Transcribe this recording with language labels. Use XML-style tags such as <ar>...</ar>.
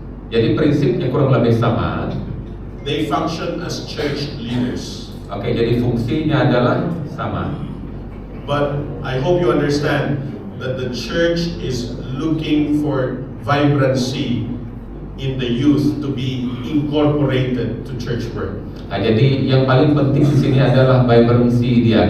<id>Jadi prinsipnya kurang lebih sama.</id> <en>They function as church leaders.</en> <id>Jadi fungsinya adalah sama.</id> <en>But I hope you understand that the church is looking for vibrancy in the youth to be incorporated to church work.</en> <id>Jadi yang paling penting di sini adalah vibrancy dia.</id>